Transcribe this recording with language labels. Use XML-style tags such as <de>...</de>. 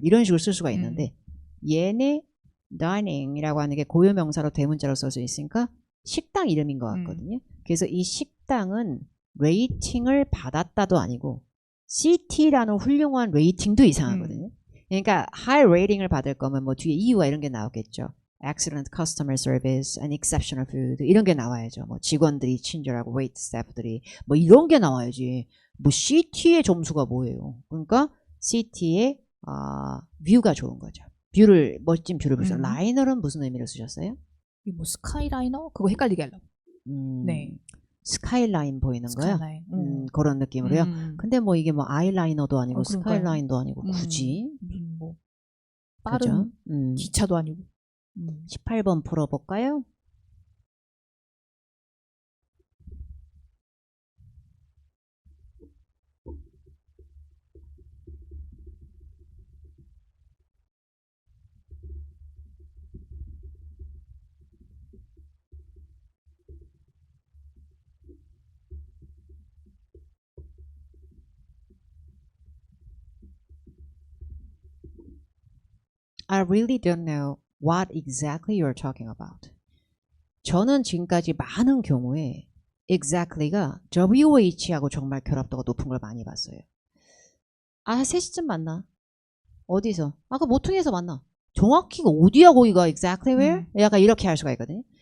<ko>이런 식으로 쓸 수가 있는데 얘네 dining이라고 하는 게 고유명사로 대문자로 써 있으니까 식당 이름인 것 같거든요. 그래서 이 식당은 레이팅을 받았다도 아니고 CT라는 훌륭한 레이팅도 이상하거든요. 그러니까 high rating을 받을 거면 뭐 뒤에 이유가 이런 게 나오겠죠.</ko> <en>excellent customer service and exceptional food</en> <ko>이런 게 나와야죠. 뭐 직원들이 친절하고 wait staff들이 뭐 이런 게 나와야지. 뭐 CT의 점수가 뭐예요? 그러니까 CT의 뷰가 좋은 거죠. 뷰를 멋진 뷰를 보셨어요. 라이너는 무슨 의미로 쓰셨어요? 뭐 스카이라이너? 그거 헷갈리게 하려고. 네. 스카이라인 보이는 거요? 스카이라인. 그런 느낌으로요. 근데 뭐 이게 뭐 아이라이너도 아니고 스카이라인도 아니고 굳이 뭐 빠른 그죠? 기차도 아니고. 18번 풀어볼까요?</ko> <en>I really don't know what exactly you're talking about.</en> <ko>저는 지금까지 많은 경우에 exactly가 WH하고 정말 결합도가 높은 걸 많이 봤어요. 3시쯤 만나. 어디서? 그 모퉁이에서 만나. 정확히 어디야 거기가 exactly where? 약간 이렇게 할 수가 있거든요.</ko>